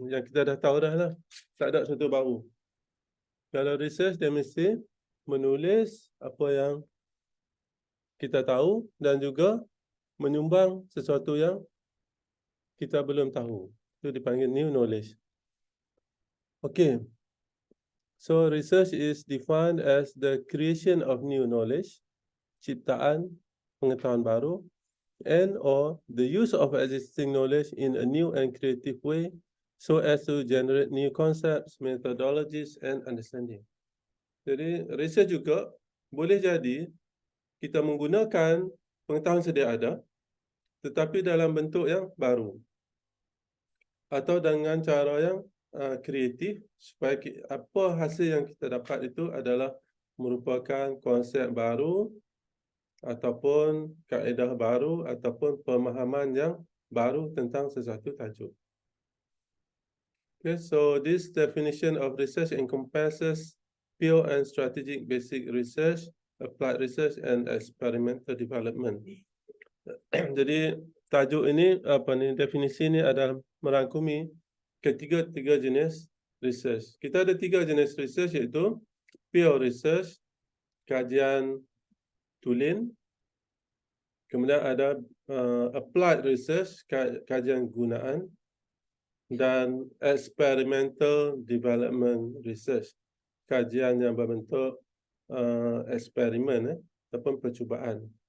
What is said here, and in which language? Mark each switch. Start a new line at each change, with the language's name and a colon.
Malay: Yang kita dah tahu dah lah. Tak ada sesuatu baru. Kalau research, dia mesti menulis apa yang kita tahu dan juga menyumbang sesuatu yang kita belum tahu. Itu dipanggil new knowledge. Okay.
English: So research is defined as the creation of new knowledge,
Malay: ciptaan pengetahuan baru,
English: and or the use of existing knowledge in a new and creative way so as to generate new concepts, methodologies and understanding.
Malay: Jadi research juga boleh jadi kita menggunakan pengetahuan sedia ada tetapi dalam bentuk yang baru atau dengan cara yang kreatif supaya apa hasil yang kita dapat itu adalah merupakan konsep baru ataupun kaedah baru ataupun pemahaman yang baru tentang sesuatu tajuk.
English: Okay, so this definition of research encompasses pure and strategic basic research, applied research and experimental development.
Malay: Jadi tajuk ini definisi ini adalah merangkumi ketiga jenis research. Kita ada 3 jenis research iaitu pure research, kajian tulen, kemudian ada applied research, kajian gunaan, dan experimental development research, kajian yang berbentuk eksperimen ataupun percubaan.